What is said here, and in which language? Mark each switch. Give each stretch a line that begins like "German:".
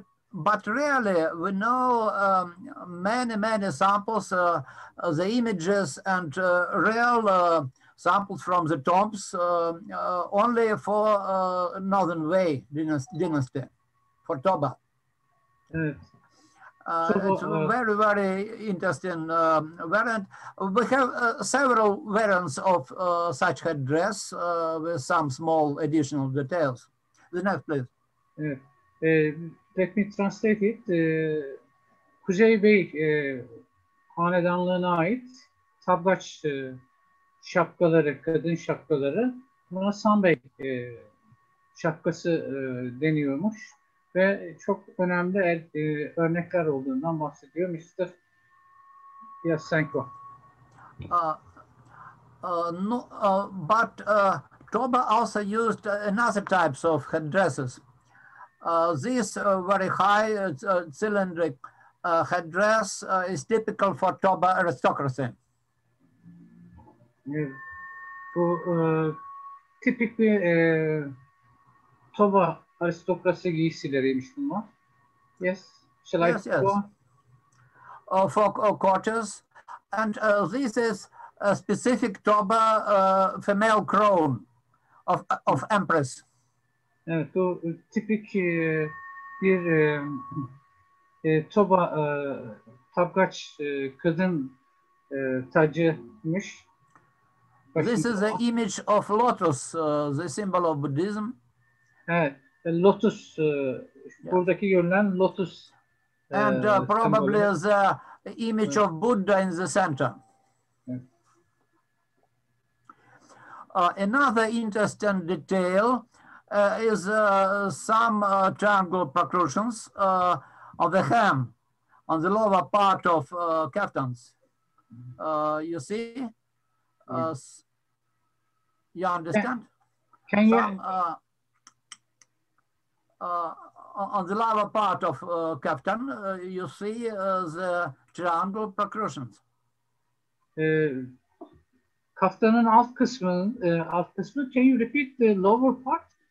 English: But really, we know many samples, the images and real samples from the tombs only for Northern Wei dynasty, for Toba. It's a very, very interesting variant. We have several variants of such headdress with some small additional details. The next, please. Let me translate it.
Turkish: Kuzey Bey hanedanlığına ait tabgaç şapkaları, kadın şapkaları, buna Sanbey şapkası deniyormuş. ve çok önemli örnekler olduğundan bahsediyor Mr. Yasenko.
English: No, but Toba also used another types of headdresses. This very high cylindric headdress is typical for Toba aristocracy.
Turkish: Bu tipik bir Toba aristokrasi giysileriymiş bunlar.
English: Yes. Shall I Yes, yes. go on? For courtiers, and this is a specific Toba female crown of empress.
Turkish: Evet, bu tipik bir Toba tabgaç kadın tacıymış.
English: This is the image of lotus, the symbol of Buddhism.
Turkish: Evet, lotus, buradaki görülen lotus.
English: And probably the image of Buddha in the center. Yeah. Another interesting detail is some triangle protrusions of the hem on the lower part of kaftans. You see? You understand? Can you? Some, on the lower part of kaftan, you see the triangle protrusions.
Turkish: Kaftanın alt kısmı,
English: can you repeat the lower part?